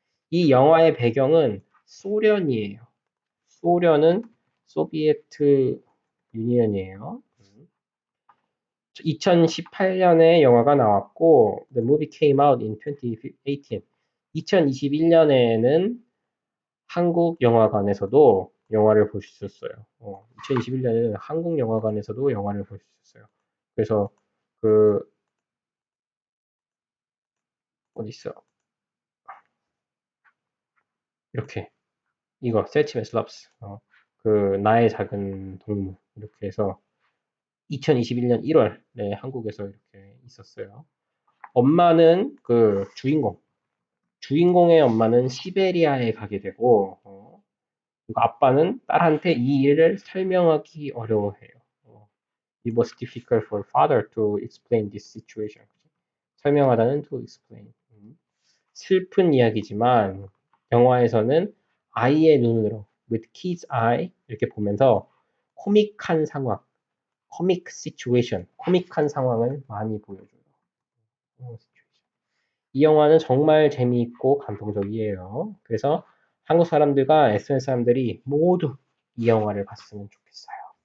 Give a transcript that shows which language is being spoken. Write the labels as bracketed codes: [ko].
[ko] 이 영화의 배경은 소련이에요. 소련은 소비에트 유니언이에요. 2018년에 영화가 나왔고 [en] The movie came out in 2018. [ko] 2021년에는 한국 영화관에서도 영화를 볼 수 있었어요. 2021년에는 한국 영화관에서도 영화를 볼 수 있었어요. 그래서 그 어디 있어? 이렇게 이거 세치메스 럽스 그 나의 작은 동무 이렇게 해서 2021년 1월에 한국에서 이렇게 있었어요. 엄마는 그 주인공의 엄마는 시베리아에 가게 되고 그리고 아빠는 딸한테 이 일을 설명하기 어려워해요. [en] It was difficult for father to explain this situation. [ko] 설명하다는 [en] to explain. [ko] 슬픈 이야기지만 영화에서는 아이의 눈으로 [en] with kid's eye [ko] 이렇게 보면서 코믹한 상황, 코믹 시츄에이션, 코믹한 상황을 많이 보여줘요. 이 영화는 정말 재미있고 감동적이에요. 그래서 한국 사람들과 SNS 사람들이 모두 이 영화를 봤으면 좋겠어요.